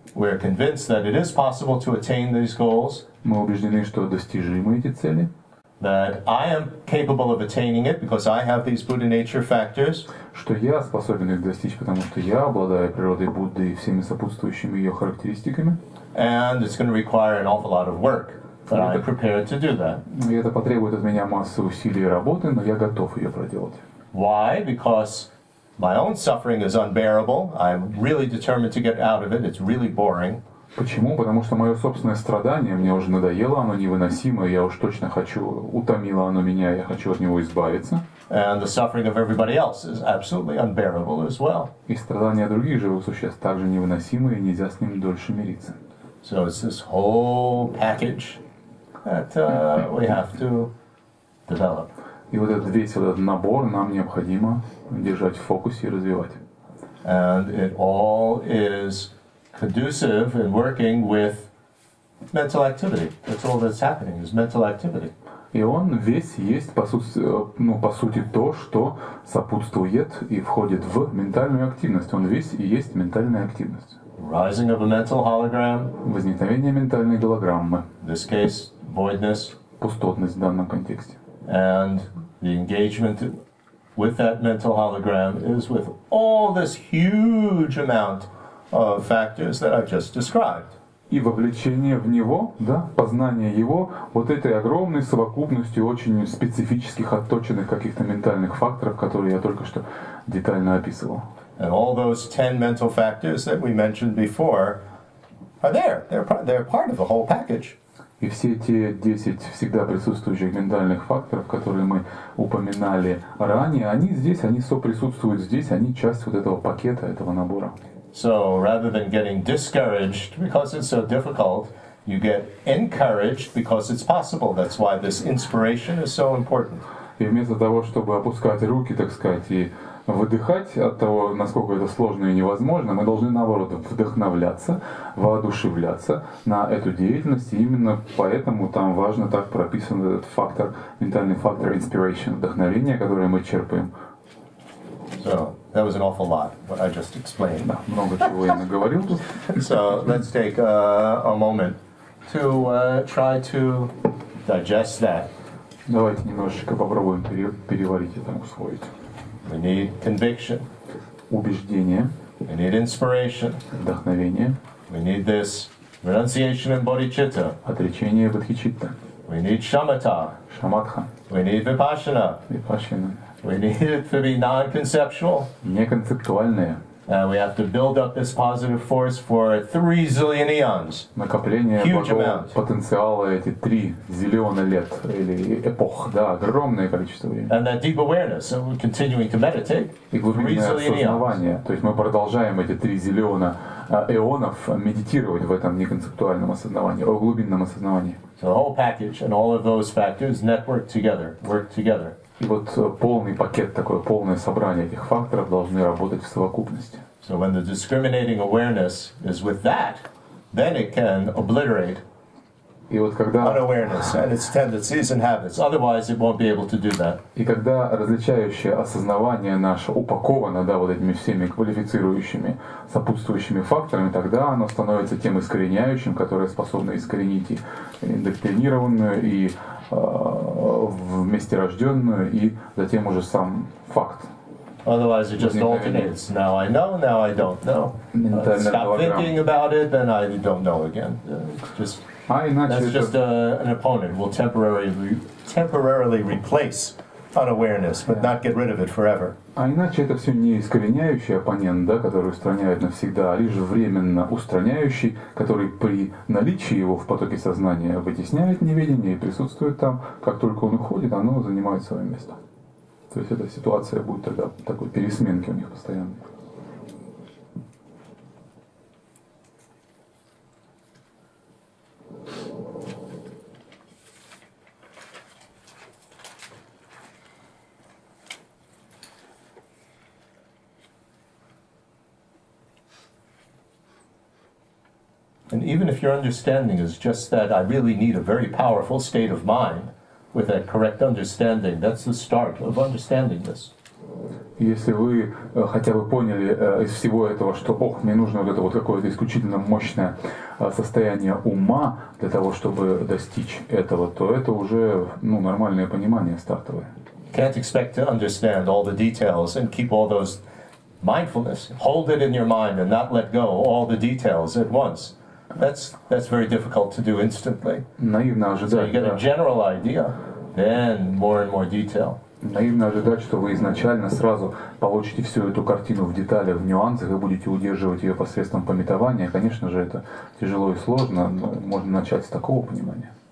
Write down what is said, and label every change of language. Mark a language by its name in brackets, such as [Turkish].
[English] We're convinced that it is possible to attain these goals. [Russian] Мы убеждены, что достижимы эти цели. [English] That I am capable of attaining it because I have these Buddha nature factors. [Russian] Что я способен их достичь, потому что я обладаю природой Будды и всеми сопутствующими ее характеристиками. [English] And it's going to require an awful lot of work. But I'm prepared to do that. [Russian] И это потребует от меня массы усилий и работы, но я готов ее проделать. [English] Why? Because my own suffering is unbearable. I'm really determined to get out of it. It's really boring. [Russian] Почему? Потому что мое собственное страдание мне уже надоело, оно невыносимо, я уж точно хочу, утомило оно меня, я хочу от него избавиться. [English] And the suffering of everybody else is absolutely unbearable as well. [Russian] И страдания других живых существ также невыносимы, и нельзя с ними дольше мириться. [English] So it's this whole package that we have to develop. [Russian] И вот этот весь этот набор нам необходимо держать в фокусе и развивать. [English] And it all is conducive in working with mental activity. That's all that's happening is mental activity. [Russian] И он весь есть, по сути, то, что сопутствует и входит в ментальную активность. Он весь и есть ментальная активность. [English] Rising of a mental hologram. [Russian] Возникновение ментальной голограммы. [English] In this case, voidness. [Russian] пустотность в данном контексте. [English] And the engagement with that mental hologram is with all this huge amount of factors that I've just described. [Russian] И вовлечение в него, да, познание его, вот этой огромной совокупностью очень специфических, отточенных каких-то ментальных факторов, которые я только что детально описывал. [English] And all those 10 mental factors that we mentioned before are there. They're part of the whole package. [Russian] И все те 10 всегда присутствующих ментальных факторов, которые мы упоминали ранее, они здесь, они соприсутствуют здесь, они часть вот этого пакета, этого набора. [English] So rather than getting discouraged because it's so difficult, you get encouraged because it's possible. That's why this inspiration is so important. [Russian] И вместо того, чтобы опускать руки, так сказать, и выдыхать от того, насколько это сложно и невозможно, мы должны, наоборот, вдохновляться, воодушевляться на эту деятельность. И именно поэтому там важно так прописан этот фактор, ментальный фактор inspiration, вдохновение, которое мы черпаем. [English] So that was an awful lot, what I just explained. [Russian] Да, много чего я наговорил тут. [English] So let's take a moment to try to digest that. [Russian] Давайте немножечко попробуем переварить это, усвоить. [English] We need conviction. [Russian] Убеждение. [English] We need inspiration. [Russian] Вдохновение. [English] We need this renunciation and bodhicitta. [Russian] Отречение бодхичитта. [English] We need shamatha. [Russian] Шаматха. [English] We need vipassana. [Russian] Випашина. [English] We need it to be non-conceptual. [Russian] Неконцептуальное. [English] And we have to build up this positive force for 3 zillion eons. [Russian] Накопление благого потенциала эти 3 зиллиона лет или эпох, да, огромное количество времени. [English] And that deep awareness, so we're continuing to meditate. [Russian] И глубинное осознавание, то есть мы продолжаем эти 3 зиллиона эонов медитировать в этом неконцептуальном осознавании, о глубинном осознавании. [English] So the whole package and all of those factors network together, work together. [Russian] И вот полный пакет, такое полное собрание этих факторов должны работать в совокупности. [English] So when the discriminating awareness is with that, then it can obliterate [Russian] И вот когда [English] unawareness and its tendencies and habits. Otherwise, it won't be able to do that. [Russian] И когда различающее осознавание наше упаковано, да, вот этими всеми квалифицирующими, сопутствующими факторами, тогда оно становится тем искореняющим, которое способно искоренить и индоктринированную, и вместе рожденную, и затем уже сам факт. [English] Otherwise, it just alternates. Now I know, now I don't know. Stop thinking about it, then I don't know again. Just that's just an opponent. Will temporarily replace unawareness, but not get rid of it forever. [Russian] А иначе это все не искореняющий оппонент, да, который устраняет навсегда, а лишь временно устраняющий, который при наличии его в потоке сознания вытесняет неведение и присутствует там. Как только он уходит, оно занимает свое место. То есть эта ситуация будет тогда такой пересменки у них постоянной. [English] And even if your understanding is just that I really need a very powerful state of mind with that correct understanding, that's the start of understanding this. [Russian] Если вы хотя бы поняли из всего этого, что мне нужно вот это вот какое-то исключительно мощное состояние ума для того, чтобы достичь этого, то это уже нормальное понимание стартовое. [English] Can't expect to understand all the details and keep all those mindfulness. Hold it in your mind and not let go all the details at once. That's very difficult to do instantly. [Russian] Наивно ожидать. [English] So you get a general idea, then more and more detail. [Russian] Наивно ожидать, что вы изначально сразу получите всю эту картину в деталях, в нюансах и будете удерживать ее посредством памятования. Конечно же, это тяжело и сложно, но можно начать с такого понимания.